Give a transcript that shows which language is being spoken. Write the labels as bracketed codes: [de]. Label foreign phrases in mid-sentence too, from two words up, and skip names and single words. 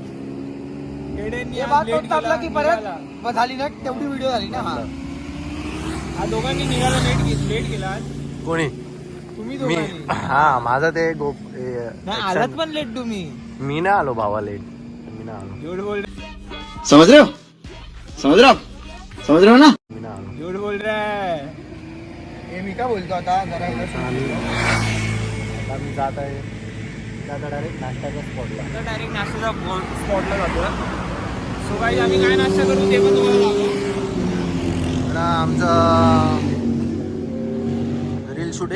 [mr] टाकला की परत झाली ना तेवढी व्हिडिओ झाली ना. हा दोघांनी निघायला लेट केला. कोणी तुम्ही मी. दोघांनी. हा माझा ते नाही आलात पण लेट तुम्ही. मी नाही आलो भावा लेट. मी नाही आलो. [hi] झूठ बोल. समझ रहे हो ना. [mr] मी नाही आलो. [hi] झूठ बोल रहा है. [mr] हे मी काय बोलतो आता जरा आता मी जात आहे आता डायरेक्ट नाश्त्याच्या स्पॉटला. आता डायरेक्ट नाश्त्याचा स्पॉटला जातो. [en] so guys [mr] आम्ही काय नाश्ता करू ते पण तुम्हाला दाखवू. आता आमचा रील शूट.